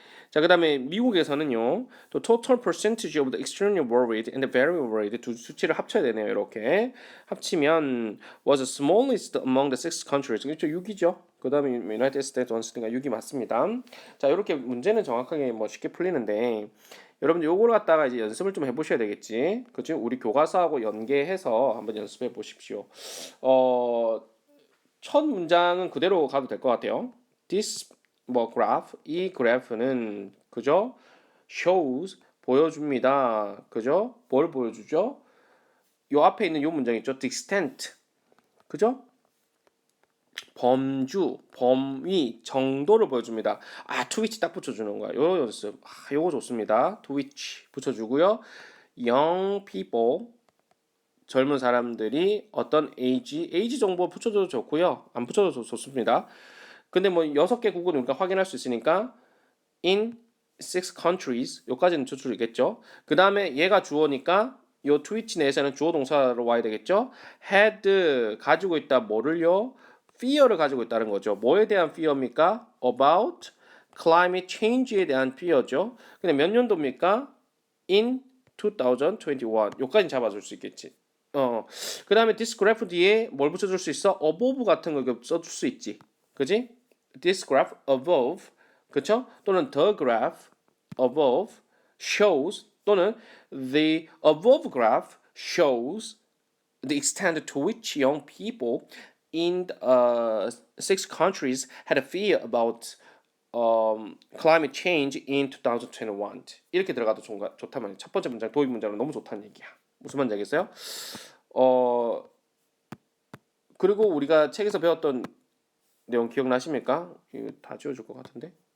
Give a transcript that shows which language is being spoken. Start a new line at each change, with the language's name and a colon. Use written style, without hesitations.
Korean: 자, 그 다음에 미국에서는요, 또
English: total percentage of the extremely worried and very worried
Korean: 두 수치를 합쳐야 되네요. 이렇게 합치면
English: was the smallest among the six countries.
Korean: 그렇죠? 6이죠. 그 다음에 United States 원스니까 6이 맞습니다. 자, 이렇게 문제는 정확하게 뭐 쉽게 풀리는데 여러분들 요걸 갖다가 이제 연습을 좀 해보셔야 되겠지. 그죠? 우리 교과서하고 연계해서 한번 연습해 보십시오. 첫 문장은 그대로 가도 될 것 같아요. This 뭐 graph 이 그래프는 그죠? shows 보여줍니다. 그죠? 뭘 보여주죠? 요 앞에 있는 요 문장 있죠? The extent 그죠? 범주, 범위, 정도를 보여줍니다. to which 딱 붙여주는 거야. 요 연습. 요거 좋습니다. to which 붙여주고요.
English: young people
Korean: 젊은 사람들이 어떤 age 정보 붙여줘도 좋고요. 안 붙여도 좋습니다. 근데 뭐 6개 국은 우리가 확인할 수 있으니까
English: in six countries
Korean: 요까지는 추출이겠죠. 그 다음에 얘가 주어니까 요 트위치 내에서는 주어 동사로 와야 되겠죠. had 가지고 있다 뭐를요? fear를 가지고 있다는 거죠. 뭐에 대한 fear입니까? about climate change에 대한 fear죠. 근데 몇 년도입니까?
English: in 2021
Korean: 요까지 잡아줄 수 있겠지. 그 다음에 this graph 뒤에 뭘 붙여줄 수 있어? above 같은 거 써줄 수 있지. 그지?
English: This graph above
Korean: 그쵸?
English: 또는 the graph above shows 또는 the above graph shows the extent to which young people in six countries had a fear about climate change in 2021
Korean: 이렇게 들어가도 좋단 말이에요. 첫 번째 문장 도입 문장은 너무 좋다는 얘기야. 무슨 말인지 알겠어요? 그리고 우리가 책에서 배웠던 내용 기억나십니까? 이거 다 지워줄 것 같은데.